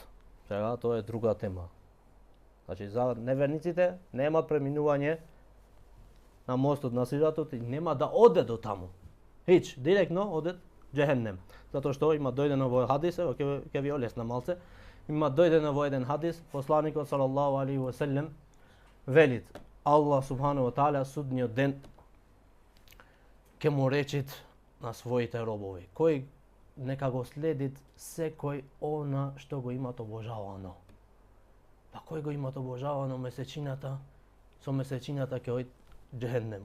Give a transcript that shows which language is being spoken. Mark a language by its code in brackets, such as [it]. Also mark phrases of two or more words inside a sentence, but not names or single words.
[mk] Сега тоа е друга тема. Значи за неверниците немаат преминување на мостот на сиратот и нема да оде до таму. Хич, директно оде џехеннем. Затоа што има дојдено во хадис, ќе ви олесна малце. Има дојдено во еден хадис, посланикот [ar] صلى الله عليه وسلم [mk] велит: Аллах [ar] سبحانه وتعالى [mk] судниот ден ќе му речит на своите робови, кој нека го следит секој она што го имат обожавано. Па кој го имат обожавано месечината, со месечината ќе оди џехеннем.